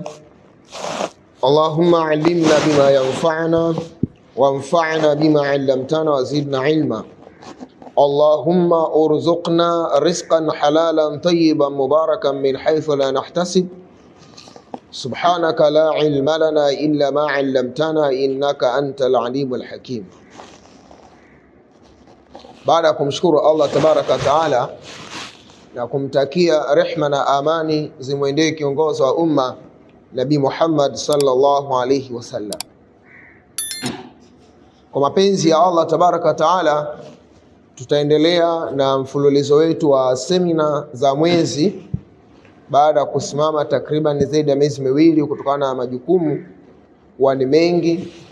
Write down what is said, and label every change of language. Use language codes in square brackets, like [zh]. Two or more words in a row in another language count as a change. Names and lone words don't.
[ar] اللهم علمنا بما ينفعنا وانفعنا بما علمتنا وزدنا علما. اللهم ارزقنا رزقا حلالا طيبا مباركا من حيث لا نحتسب. سبحانك لا علم لنا إلا ما علمتنا إنك أنت العليم الحكيم. [sw] Baada ya kumshukuru Allah [ar] تبارك وتعالى [sw] na kumtakia rehma na amani zimwendee kiongozi wa umma Nabii Muhammad [ar] صلى الله عليه وسلم, [sw] kwa mapenzi ya Allah [ar] تبارك وتعالى [sw] tutaendelea na mfululizo wetu wa semina za mwezi baada ya kusimama takriban zaidi ya miezi miwili kutokana na majukumu huwa ni mengi.